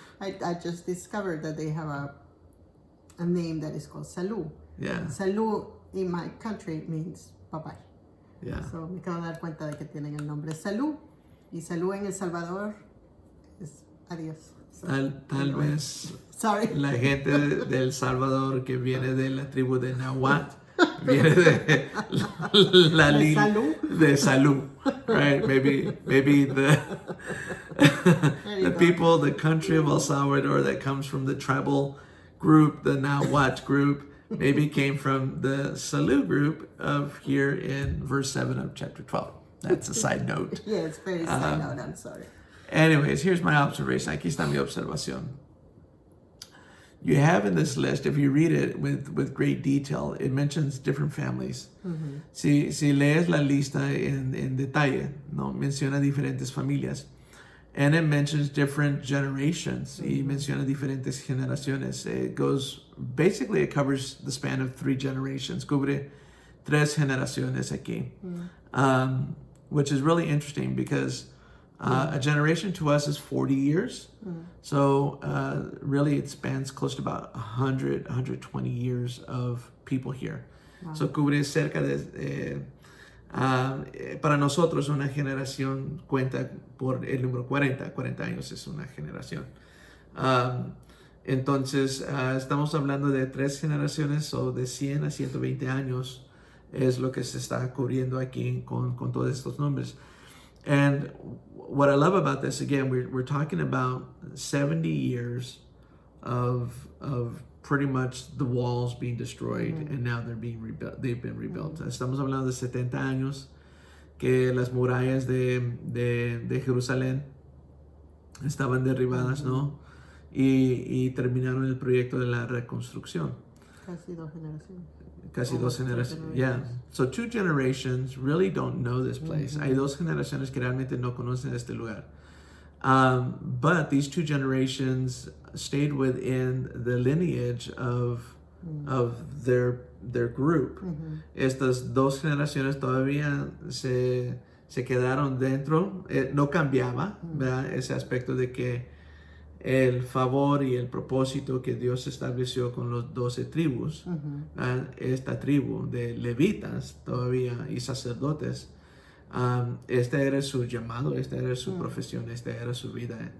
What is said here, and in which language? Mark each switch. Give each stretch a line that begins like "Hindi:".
English: I just discovered that they have a name that is called Salud. Yeah. Salud in my country means bye-bye. Yeah.
Spanish: So me acabo de dar cuenta de que tienen el nombre Salud. Y Salud en El Salvador es adiós.
English: So,
Spanish: Tal vez
English: sorry.
Spanish: la gente de El Salvador que viene de la tribu de Nahuatl viene de la de Salud, right?
English: Maybe the people, the country of El Salvador that comes from the tribal group, the Nahuatl group, maybe came from the Salud group of here in verse 7 of chapter 12. That's a side note. Yeah, it's very side note. I'm sorry. Anyways, here's my observation.
Spanish: Aquí está mi observación.
English: You have in this list, if you read it with great detail, it mentions different families. Mm-hmm.
Spanish: Si lees la lista en detalle, no menciona diferentes familias.
English: And it mentions different generations.
Spanish: Y menciona diferentes generaciones.
English: It covers the span of 3 generations.
Spanish: Cubre 3 generaciones aquí.
English: Which is really interesting because a generation to us is 40 years. So really it spans close to about 120 years of people here. Wow. So
Spanish: cubre cerca de... para nosotros una generación cuenta por el número 40 años es una generación. Entonces estamos hablando de 3 generaciones o de 100 a 120 años es lo que se está cubriendo aquí con todos estos nombres.
English: And what I love about this, again, we're talking about 70 years of pretty much the walls being destroyed, and now they're being rebuilt. They've been rebuilt.
Spanish: Estamos hablando de 70 años que las murallas de Jerusalén estaban derribadas, ¿no? Y terminaron el proyecto de la reconstrucción. Casi 2 generaciones. Casi 2 generaciones.
English: Yeah. So 2 generations really don't know this place.
Spanish: Hay 2 generaciones que realmente no conocen este lugar.
English: But these 2 generations stayed within the lineage of their group.
Spanish: Estas 2 generaciones todavía se quedaron dentro. No cambiaba, ¿verdad? Ese aspecto de que el favor y el propósito que Dios estableció con los 12 tribus, esta tribu de levitas todavía y sacerdotes, este era su llamado, esta era su profesión, esta era su vida.